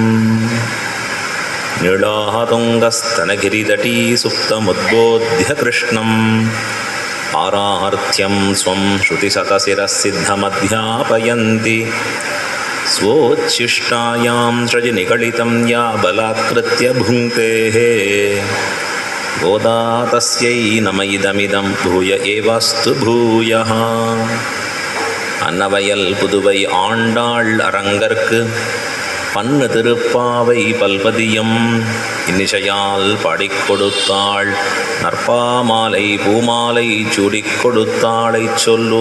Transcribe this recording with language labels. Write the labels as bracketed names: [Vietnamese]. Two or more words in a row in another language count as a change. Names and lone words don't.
[Sanskrit] नीलातुङ्गस्तनगिरितटी सुप्तमुद्बोध्य कृष्णम् आरार्त्यं स्वं श्रुतिशतशिरःसिद्धमध्यापयन्ति. स्वोच्छिष्टायां सृजनिकलितं या बलात्कृत्य भुङ्क्तेः गोदा तस्यै नम इदमिदं भूय एवास्तु भूयः. [Tamil] அன்னவயல் புதுவை ஆண்டாள் அரங்கற்கு பன்னு திருப்பாவை பல்பதியம் இன்னிசையால் பாடிக் கொடுத்தாள். நற்பாமாலை பூமாலை சூடிக் கொடுத்தாளை சொல்லு.